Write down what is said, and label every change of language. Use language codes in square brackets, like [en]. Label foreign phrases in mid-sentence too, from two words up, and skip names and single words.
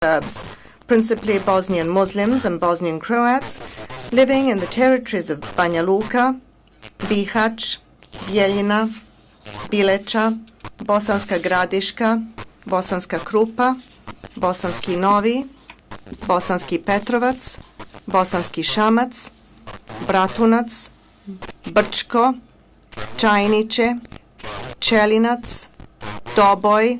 [en] Serbs, principally Bosnian Muslims and Bosnian Croats, living in the territories of Banja Luka, Bihać, Bijeljina, Bileća, Bosanska Gradiška, Bosanska Krupa, Bosanski Novi, Bosanski Petrovac, Bosanski Šamac, Bratunac, Brčko, Čajniče, Čelinac, Doboj,